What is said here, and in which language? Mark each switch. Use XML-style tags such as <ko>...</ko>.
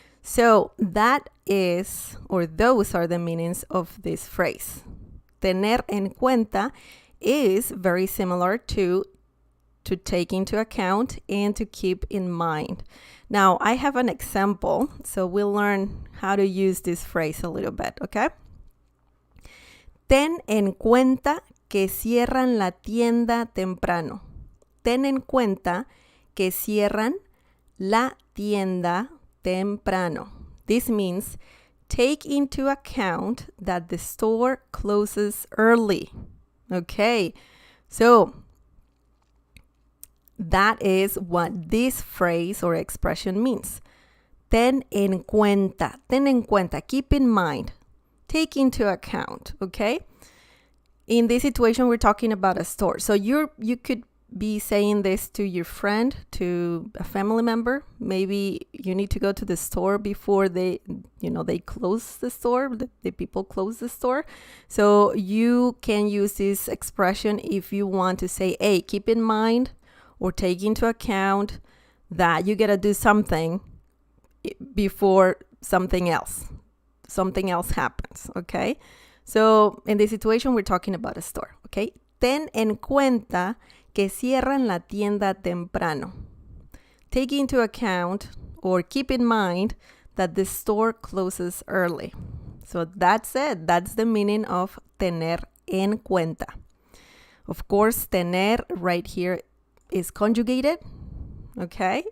<en>So that is, or those are the meanings of this phrase.</en> <es>Tener en cuenta</es> <en>is very similar to take into account and to keep in mind. Now, I have an example, so we'll learn how to use this phrase a little bit, okay?</en> <es>Ten en cuenta que cierran la tienda temprano. Ten en cuenta que cierran la tienda temprano.</es> <en>This means take into account that the store closes early. Okay, so that is what this phrase or expression means.</en> <es>Ten en cuenta,</es> <en>keep in mind, take into account, okay? In this situation, we're talking about a store. So you could be saying this to your friend, to a family member. Maybe you need to go to the store before they close the store, the people close the store. So you can use this expression if you want to say, hey, keep in mind or take into account that you got to do something before something else happens, okay? So in this situation, we're talking about a store, okay?</en> <es>Ten en cuenta que cierran la tienda temprano.</es> <en>Take into account or keep in mind that the store closes early. So that's it. That's the meaning of</en> <es>tener en cuenta.</es> <en>Of course, tener right here is conjugated, okay?</en>